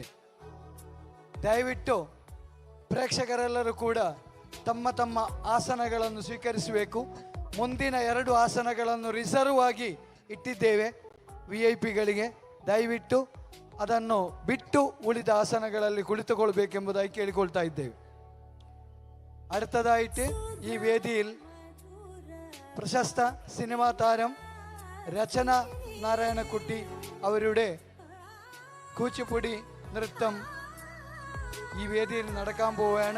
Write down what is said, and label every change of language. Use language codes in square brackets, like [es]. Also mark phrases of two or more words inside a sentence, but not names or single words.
[kn] ದಯವಿಟ್ಟು ಪ್ರೇಕ್ಷಕರೆಲ್ಲರೂ ಕೂಡ ತಮ್ಮ ತಮ್ಮ ಆಸನಗಳನ್ನು ಸ್ವೀಕರಿಸಬೇಕು. ಮುಂದಿನ 2 ಆಸನಗಳನ್ನು ರಿಸರ್ವ್ ಆಗಿ ಇಟ್ಟಿದ್ದೇವೆ VIP ಗಳಿಗೆ. ದಯವಿಟ್ಟು ಅದನ್ನು ಬಿಟ್ಟು ಉಳಿದ ಆಸನಗಳಲ್ಲಿ ಕುಳಿತುಕೊಳ್ಬೇಕೆಂಬುದಾಗಿ ಕೇಳಿಕೊಳ್ತಾ ಇದ್ದೇವೆ. [ml] അടുത്തതായിട്ട് ഈ വേദിയിൽ പ്രശസ്ത സിനിമാ താരം രചന നാരായണക്കുട്ടി അവരുടെ കൂച്ചിപ്പുടി നൃത്തം ഈ വേദിയിൽ നടക്കാൻ പോവുകയാണ്.